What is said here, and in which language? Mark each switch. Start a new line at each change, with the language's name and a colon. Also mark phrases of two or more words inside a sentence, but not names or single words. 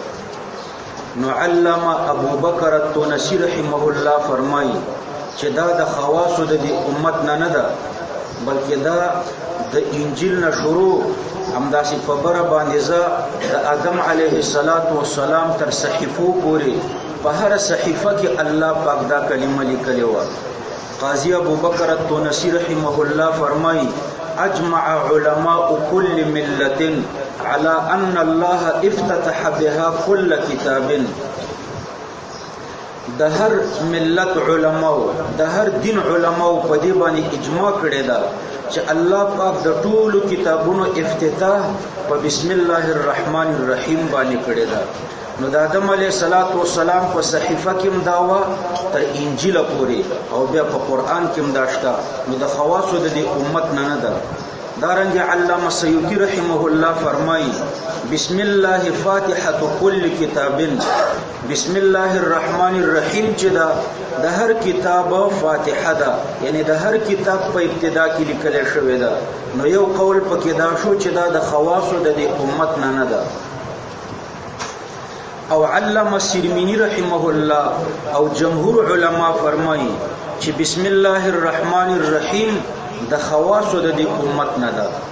Pashto: نو علامه ابو بکر التونسی
Arabic: رحمه الله
Pashto: فرمایي چې دا د خواصو د دې امت نه ده، بلکې دا د انجیل نه شروع همداسې په بره باندې د آدم
Arabic: علیه السلام
Pashto: تر صحیفو پورې په هر صحیفه کې الله پاک دا کلمه لیکلې وه.
Arabic: قاضی ابو بکر التونسی رحمه الله فرمایي اجمع علماء كل ملة على ان الله افتتح بها كل كتاب.
Pashto: د هر ملت علماء د هر دین علماء په دې باندې اجماع کړی دا چې الله پاک د ټولو کتابونو افتتاح په
Arabic: بسم الله الرحمن الرحیم
Pashto: باندې کړی دا. نو د آدم
Arabic: علیه السلام
Pashto: په صحیفه کې هم دا وه تر انجیل پورې، او بیا په قرآن کې هم دا شته. نو د خواصو د دې امت نه ده. دارنګه علامه سیوطی
Arabic: رحمه الله
Pashto: فرمایي
Arabic: بسم الله فاتحه كل کتاب. بسم الله الرحمن الرحیم
Pashto: چې دا د هر کتاب فاتحه ده، یعنی د هر کتاب په ابتدا کې لیکل شوی ده. نو یو قول پکې دا شو چې دا د خواصو د دې امت نه ده. او علامه سرمینی
Arabic: رحمه الله
Pashto: او جمهور علما فرمایي چې
Arabic: بسم الله الرحمن الرحیم
Pashto: د خواصو د دې امت نه ده.